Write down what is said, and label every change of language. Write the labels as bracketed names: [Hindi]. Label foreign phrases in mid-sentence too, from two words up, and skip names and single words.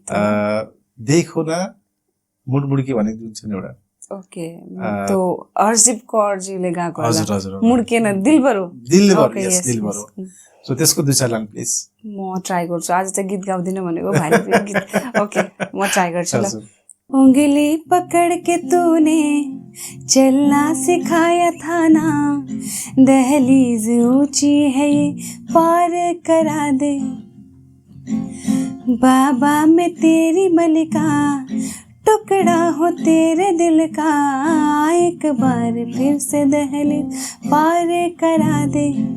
[Nepali] देखो न मुडमुडकी भन्ने जुन छ एउटा। ओके, तो हर्षदीप कौरजीले गाएको। हजुर हजुर, [Hindi] मुड्केन दिलबरो। यस दिलबरो। [Nepali] सो त्यसको दुई चार लाइन प्लिज। म ट्राई गर्छु, आज चाहिँ गीत गाउँदिनँ भनेको भाइले गीत। ओके, म ट्राई गर्छु ल। [Hindi] उंगली पकड़ के तूने चलना सिखाया था ना, दहलीज ऊंची है ये पार करा दे, बाबा मैं तेरी मलिका टुकड़ा हो तेरे दिल का, एक बार फिर से दहलीज पार करा दे,